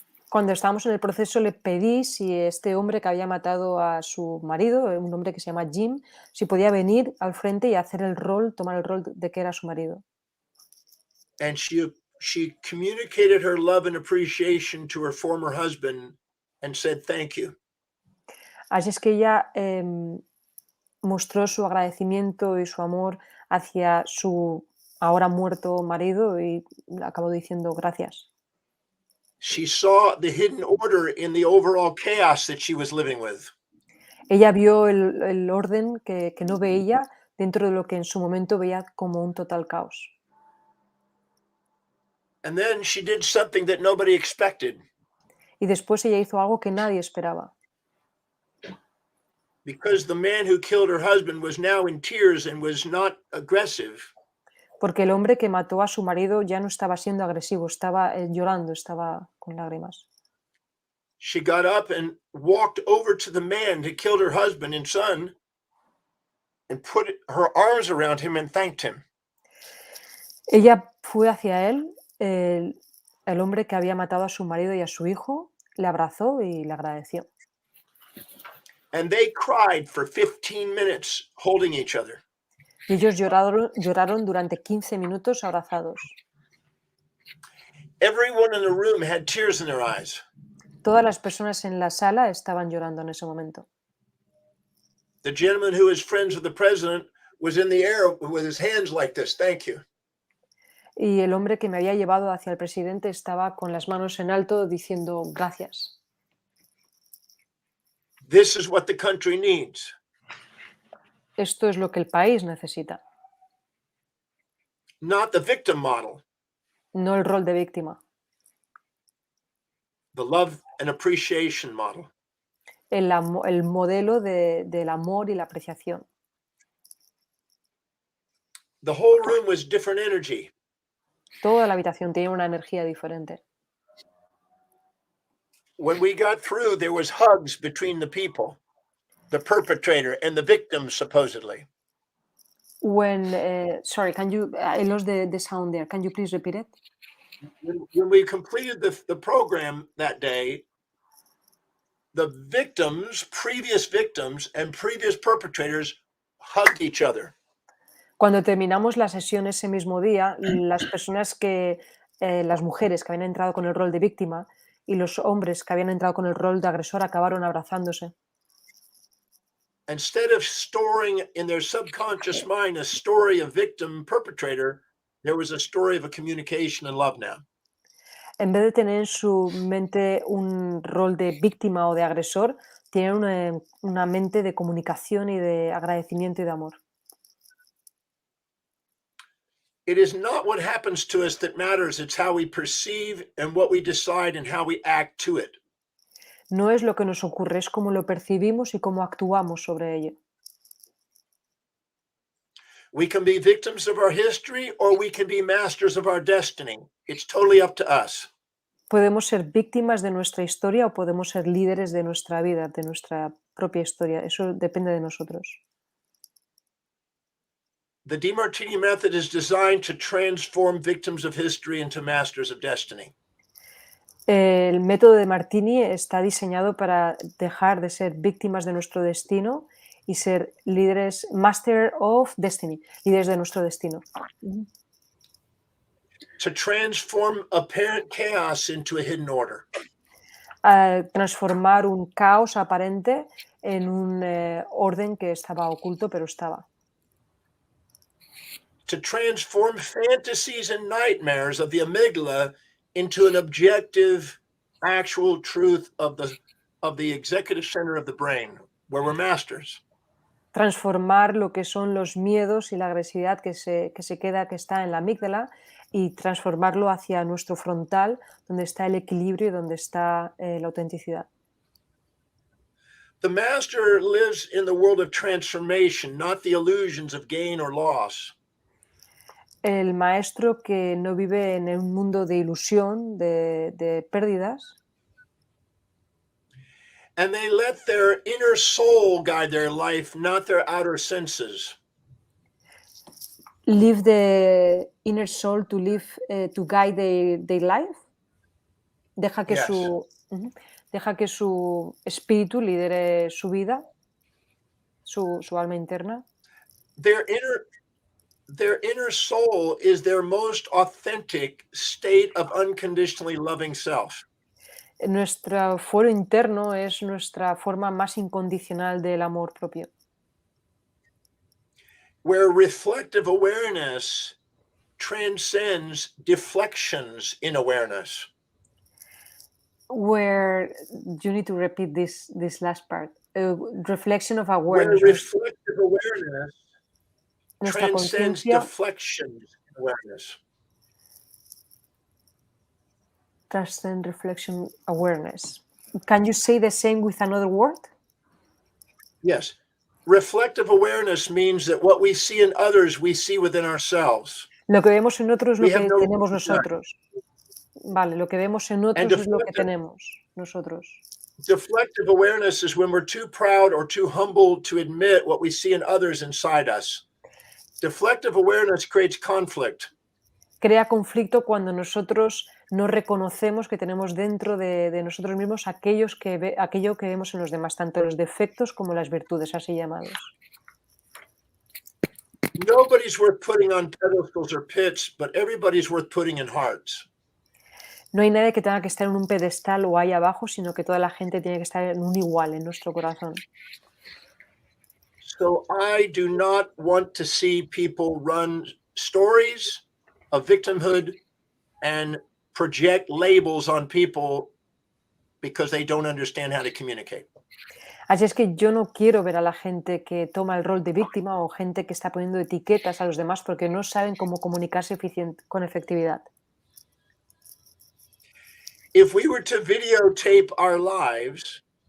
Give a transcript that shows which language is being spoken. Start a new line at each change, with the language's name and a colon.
Spanish: Cuando estábamos en el proceso le pedí si este hombre que había matado a su marido, un hombre que se llama Jim, si podía venir al frente y hacer tomar el rol de que era su marido.
English: And she communicated her love and appreciation to her former husband and said thank you.
Spanish: Así es que ella mostró su agradecimiento y su amor hacia su ahora muerto marido y acabó diciendo gracias.
English: She saw the hidden order in the overall chaos that she was living with.
Spanish: Ella vio el orden que no veía dentro de lo que en su momento veía como un total caos.
English: And then she did something that nobody expected.
Spanish: Y después ella hizo algo que nadie esperaba.
English: Because the man who killed her husband was now in tears and was not aggressive.
Spanish: Porque el hombre que mató a su marido ya no estaba siendo agresivo, estaba llorando, estaba con lágrimas.
English: She got up and walked over to the man who killed her husband and son and put her arms around him and thanked him.
Spanish: Ella fue hacia él, el hombre que había matado a su marido y a su hijo, le abrazó y le agradeció.
English: And they cried for 15 minutes holding each other.
Spanish: Y ellos lloraron durante 15 minutos abrazados.
English: Everyone in the room had tears in their eyes.
Spanish: Todas las personas en la sala estaban llorando en ese momento.
English: The gentleman who is friends with the president was in the air with his hands like this. Thank you.
Spanish: Y el hombre que me había llevado hacia el presidente estaba con las manos en alto diciendo gracias.
English: This is what the country needs.
Spanish: Esto es lo que el país necesita.
English: Not the victim model.
Spanish: No el rol de víctima.
English: The love and appreciation model.
Spanish: El modelo del amor y la apreciación.
English: The whole room was different energy.
Spanish: Toda la habitación tenía una energía diferente.
English: when we got through, there was hugs between the people, the perpetrator and the victim, supposedly. When, sorry, can you, I lost the sound there. Can you please repeat it? When we completed the program that day, the victims, previous victims and previous perpetrators hugged each other.
Spanish: Cuando terminamos la sesión ese mismo día, las personas las mujeres que habían entrado con el rol de víctima y los hombres que habían entrado con el rol de agresor acabaron abrazándose.
English: Instead of storing in their subconscious mind a story of victim perpetrator, there was a story of a communication and love now.
Spanish: En vez de tener en su mente un rol de víctima o de agresor, tienen una mente de comunicación y de agradecimiento y de amor.
English: It is not what happens to us that matters, it's how we perceive and what we decide and how we act to it.
Spanish: No es lo que nos ocurre, es cómo lo percibimos y cómo actuamos sobre ello.
English: We can be victims of our history or we can be masters of our destiny. It's totally up to us.
Spanish: Podemos ser víctimas de nuestra historia o podemos ser líderes de nuestra vida, de nuestra propia historia. Eso depende de nosotros.
English: The Demartini method is designed to transform victims of history into masters of destiny.
Spanish: El método de Martini está diseñado para dejar de ser víctimas de nuestro destino y ser líderes,
English: master of destiny,
Spanish: líderes de nuestro destino.
English: To transform apparent chaos into a hidden order.
Spanish: Transformar un caos aparente en un orden que estaba oculto, pero estaba.
English: To transform fantasies and nightmares of the amygdala into an objective, actual truth of the executive center of the brain, where we're masters.
Spanish: Transformar lo que son los miedos y la agresividad que está en la amígdala y transformarlo hacia nuestro frontal, donde está el equilibrio y donde está la autenticidad.
English: The master lives in the world of transformation, not the illusions of gain or loss.
Spanish: El maestro que no vive en un mundo de ilusión, de pérdidas.
English: And they let their inner soul guide their life, not their outer senses. Live the inner soul to live, to guide their life.
Spanish: Deja que,
English: Yes.
Spanish: Deja que su espíritu lidere su vida, su alma interna.
English: Their inner soul is their most authentic state of unconditionally loving self.
Spanish: Nuestro fuero interno es nuestra forma más incondicional del amor propio.
English: Where reflective awareness transcends deflections in awareness. Where you need to repeat this last part. Reflection of awareness. Where reflective awareness
Spanish: Nuestra
English: transcends
Spanish: conciencia
English: deflections in awareness. transcend reflection awareness. Can you say the same with another word? Yes. Reflective awareness means that what we see in others, we see within ourselves.
Spanish: Lo que vemos en otros es lo
English: We have
Spanish: que no tenemos
English: right to that.
Spanish: nosotros. Vale, lo que vemos en otros es lo que tenemos nosotros.
English: Deflective awareness is when we're too proud or too humble to admit what we see in others inside us. Deflective awareness creates conflict.
Spanish: Crea conflicto cuando nosotros no reconocemos que tenemos dentro de nosotros mismos aquello que vemos en los demás, tanto los defectos como las virtudes, así llamados.
English: Nobody's worth putting on pedestals or pits, but everybody's worth putting in hearts.
Spanish: No hay nadie que tenga que estar en un pedestal o ahí abajo, sino que toda la gente tiene que estar en un igual, en nuestro corazón.
English: So I do not want to see people run stories of victimhood and project labels on people because they don't understand how to communicate.
Spanish: Así es que yo no quiero ver a la gente que toma el rol de víctima o gente que está poniendo etiquetas a los demás porque no saben cómo comunicarse con efectividad.
English: If we were to videotape our lives,